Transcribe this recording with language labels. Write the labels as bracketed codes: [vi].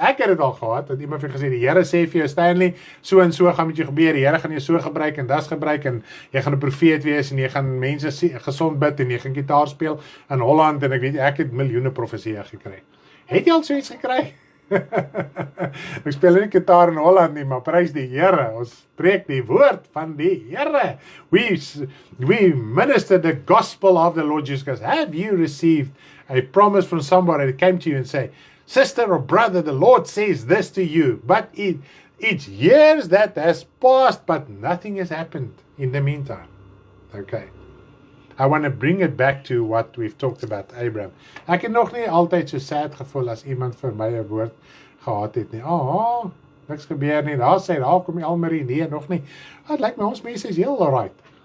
[af] Ek het dit al gehad, dat iemand vir gesê, die Here sê vir jou, Stanley, so en so gaan met jou gebeur, die Here gaan jou so gebruik en das gebruik, en jy gaan 'n profeet wees, en jy gaan mense gesond bid, en jy gaan gitaar speel in Holland, en ek het miljoene profesieë gekry. Het jy al so iets gekry? Ek speel nie gitaar in Holland nie, maar prys die Here. Ons spreek die woord van die Here. [en] We minister the gospel of the Lord Jesus Christ. Have you received a promise from somebody that came to you and say, sister or brother, the Lord says this to you, but it's years that has passed, but nothing has happened in the meantime. Okay. I want to bring it back to what we've talked about Abraham. [af] Ek het nog nie altyd so sad gevoel as iemand vir my 'n woord gehad het nie. Niks gebeur nie. Daar kom die Almarie. Nee, nog nie. Het lyk my ons mense is heel alright.